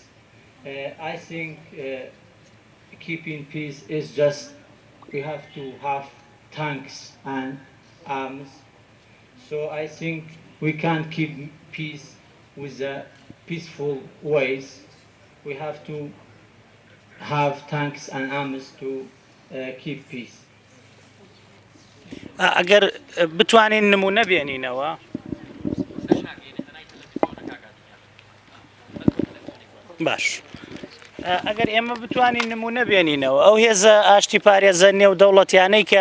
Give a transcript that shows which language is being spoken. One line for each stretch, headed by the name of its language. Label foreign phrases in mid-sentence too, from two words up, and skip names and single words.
English: I think keeping peace is just we have to have tanks and arms. So I think we can't keep peace with the peaceful ways. We have to have tanks and arms to keep peace.
Central Kurdish: ئەگەر بتوانین نمونە بێنینەوە باش ئەگەر ئێمە بتوانین نمونە بێنینەوە ئەو هێزە ئاشتی پارێزە نێودەوڵەتیانەی کە